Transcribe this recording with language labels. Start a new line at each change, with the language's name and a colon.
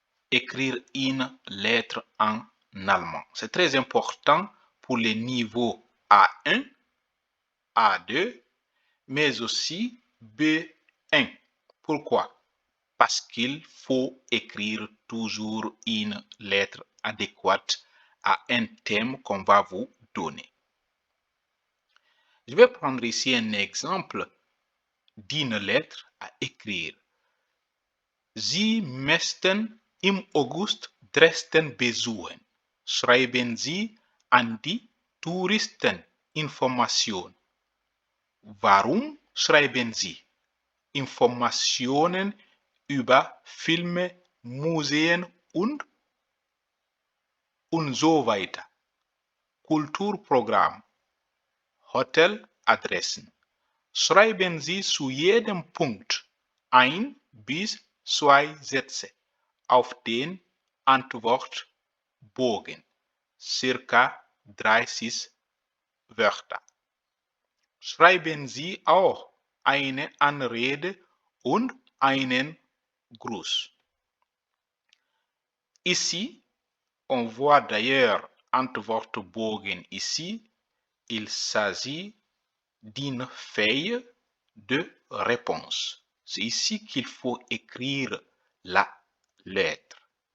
French: Écrire une lettre en allemand. C'est très important pour les niveaux A1, A2, mais aussi B1. Pourquoi? Parce qu'il faut écrire toujours une lettre adéquate à un thème qu'on va vous donner. Je vais prendre ici un exemple d'une lettre à écrire.
German: Sie möchten im August Dresden besuchen. Schreiben Sie an die Touristeninformation. Warum schreiben Sie Informationen über Filme, Museen und so weiter. Kulturprogramm, Hoteladressen. Schreiben Sie zu jedem Punkt 1 bis 2 Sätze auf den Antwortbogen, circa 30 Wörter. Schreiben Sie auch eine Anrede und einen Gruß.
French: Ici, on voit d'ailleurs Antwortbogen ici, il s'agit d'une feuille de réponse. C'est ici qu'il faut écrire la lettre.